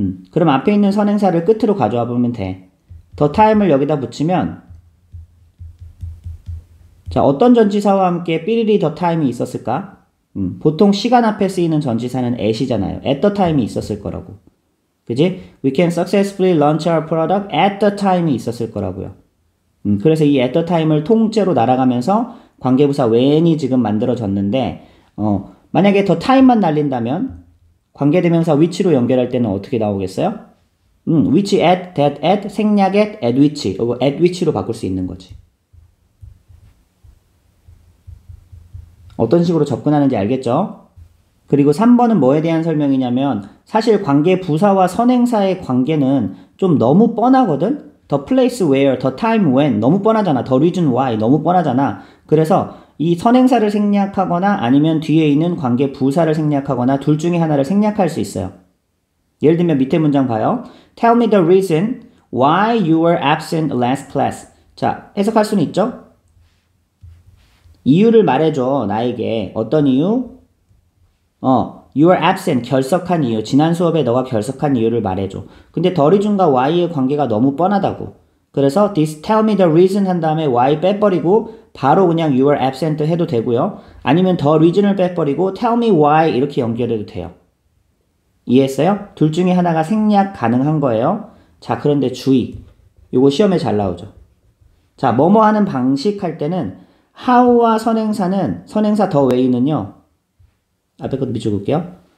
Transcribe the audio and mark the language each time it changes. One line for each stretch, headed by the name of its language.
Korean: 그럼 앞에 있는 선행사를 끝으로 가져와 보면 돼. the time을 여기다 붙이면 자, 어떤 전치사와 함께 삐리리 the time이 있었을까? 보통 시간 앞에 쓰이는 전치사는 at이잖아요. at the time이 있었을 거라고. 그지?
English: We can successfully launch our product at the time이
Korean: 있었을 거라고요. 그래서 이 at the time을 통째로 날아가면서 관계부사 when이 지금 만들어졌는데 만약에 the time만 날린다면 관계대명사 which로 연결할 때는 어떻게 나오겠어요? which at, that at, 생략 at which, at which로 바꿀 수 있는 거지. 어떤 식으로 접근하는지 알겠죠? 그리고 3번은 뭐에 대한 설명이냐면 사실 관계부사와 선행사의 관계는 좀 너무 뻔하거든?
English: the place where, the time when
Korean: 너무 뻔하잖아.
English: the reason why 너무 뻔하잖아.
Korean: 그래서 이 선행사를 생략하거나 아니면 뒤에 있는 관계부사를 생략하거나 둘 중에 하나를 생략할 수 있어요. 예를 들면 밑에 문장 봐요.
English: Tell me the reason why you were absent last class.
Korean: 자, 해석할 수는 있죠? 이유를 말해줘. 나에게. 어떤 이유?
English: You were absent.
Korean: 결석한 이유. 지난 수업에 너가 결석한 이유를 말해줘. 근데 the reason과 why의 관계가 너무 뻔하다고. 그래서 this tell me the reason 한 다음에 why 빼버리고 바로 그냥 you were absent 해도 되고요. 아니면 the reason을 빼버리고 tell me why 이렇게 연결해도 돼요. 이해했어요? 둘 중에 하나가 생략 가능한 거예요. 자, 그런데 주의. 요거 시험에 잘 나오죠. 자, 뭐뭐 하는 방식 할 때는 how와 선행사는 선행사 the way는요. 앞에 것도 비춰볼게요.